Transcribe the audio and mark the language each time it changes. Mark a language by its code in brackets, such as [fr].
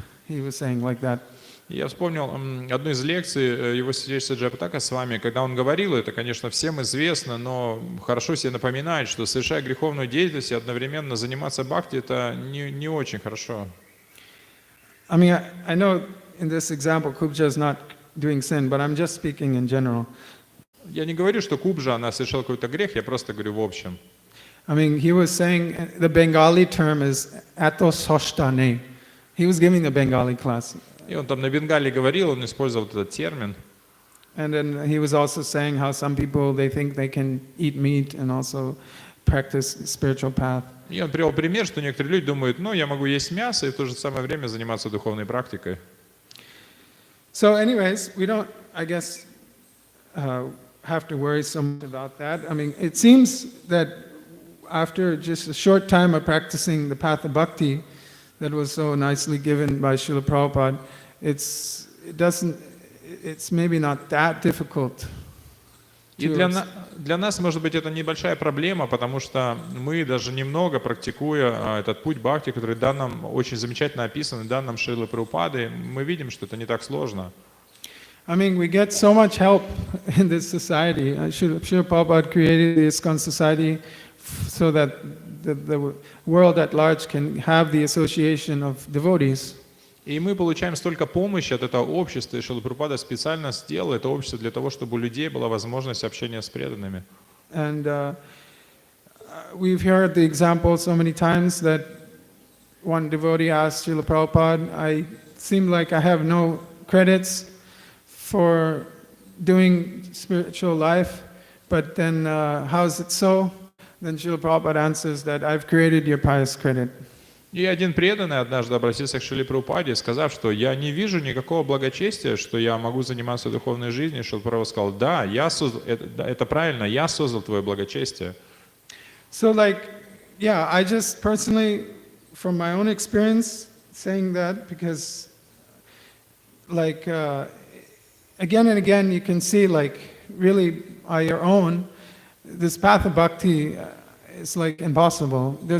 [en] He was saying like that. [ru] Я вспомнил одну из лекций его святейшества Джапатака с вами, когда он говорил, это, конечно, всем известно, но хорошо себе напоминать, что совершая греховную деятельность и одновременно заниматься бхакти, это не очень хорошо. [en] I mean, I know in this example, Kubja is not doing sin, but I'm just speaking in general. [ru] Я не говорю, что Кубжа, она совершила какой-то грех, я просто говорю в общем. [en] I mean, he was saying, the Bengali term is atososhtane. he was giving a Bengali class. [ru] И он там на бенгале говорил, он использовал этот термин. [en] And then he was also saying how some people, they think they can eat meat and also practice spiritual path. [ru] И он привел пример, что некоторые люди думают, ну, я могу есть мясо и в то же самое время заниматься духовной практикой. [en] So anyways, we don't, I guess, have to worry so much about that. I mean, it seems that after just a short time of practicing the path of bhakti that was so nicely given by Srila Prabhupada, it's maybe not that difficult. [ru] И для нас, может быть, это небольшая проблема, потому что мы даже немного практикуя этот путь бхакти, который дан нам, очень замечательно описан, дан нам Шрилой Прабхупадой, мы видим, что это не так сложно. [en] I mean, we get so much help in this society. Srila Prabhupada created the ISKCON society so that the world at large can have the association of devotees. [ru] И мы получаем столько помощи от этого общества, и Шрила Прабхупада специально сделал это общество для того, чтобы у людей была возможность общения с преданными. [en] And we've heard the example so many times that one devotee asked Srila Prabhupada, I seem like I have no credits for doing spiritual life, but then how is it so? Then Srila Prabhupada answers that I've created your pious credit. [ru] И один преданный однажды обратился к Шриле Прабхупаде, сказав, что я не вижу никакого благочестия, что я могу заниматься духовной жизнью. Шрила Прабхупада сказал, да, это правильно, я создал твое благочестие. [en] So I just personally, from my own experience, saying that because again and again you can see really on your own, this path of bhakti is impossible.